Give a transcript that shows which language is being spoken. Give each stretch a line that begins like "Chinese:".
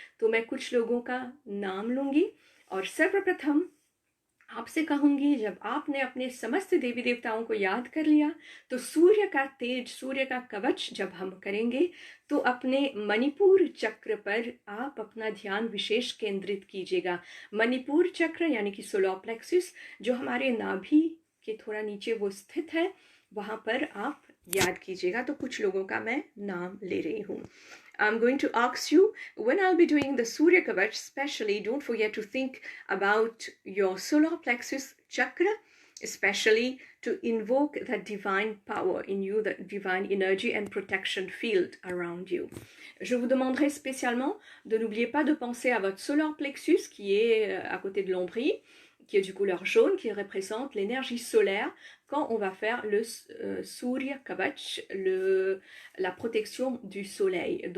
Hindi: तो मैं कुछ लोगों का नाम लूँगी और सर्वप्रथम आपसे कहूँगी, जब आपने अपने समस्त देवी देवताओं को याद कर लिया तो सूर्य का तेज, सूर्य का कवच जब हम करेंगे तो अपने मणिपुर चक्र पर आप अपना ध्यान विशेष केंद्रित कीजिएगा। मणिपुर चक्र यानी कि सोलर प्लेक्सस जो हमारे नाभि के थोड़ा नीचे वो स्थित है, वहाँ पर आप याद कीजिएगा। तो कुछ लोगों का मैं नाम ले रही हूँ.
English: I'm going to ask you, when I'll be doing the Surya Kavach, especially don't forget to think about your solar plexus chakra, especially to invoke that divine power in you, that divine energy and protection field around you.
French: Je vous demanderai spécialement de n'oublier pas de penser à votre solar plexus qui est à côté de l'ombris, qui est du couleur jaune, qui représente l'énergie solaire quand on va faire le Surya Kavach, la protection du soleil.